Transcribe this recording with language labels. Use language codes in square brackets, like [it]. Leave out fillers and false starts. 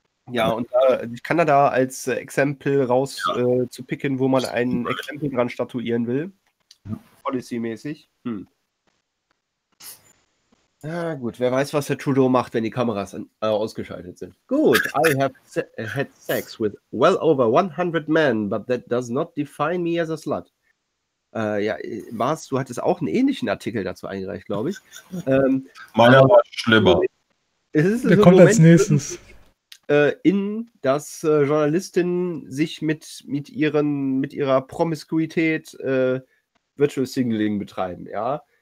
[de] Ja, und Kanada als Exempel raus zu picken, wo man ein Exempel dran statuieren will. Ja. Policy-mäßig. Na gut, wer weiß, was der Trudeau macht, wenn die Kameras ausgeschaltet sind. [en] Gut, I have had sex with well over 100 men, but that does not define me as a slut. [de] Du hattest auch einen ähnlichen Artikel dazu eingereicht, glaube ich. Meiner war schlimmer. Der kommt als nächstes. In dass Journalistinnen sich mit ihrer Promiskuität Virtual Signaling betreiben, ja.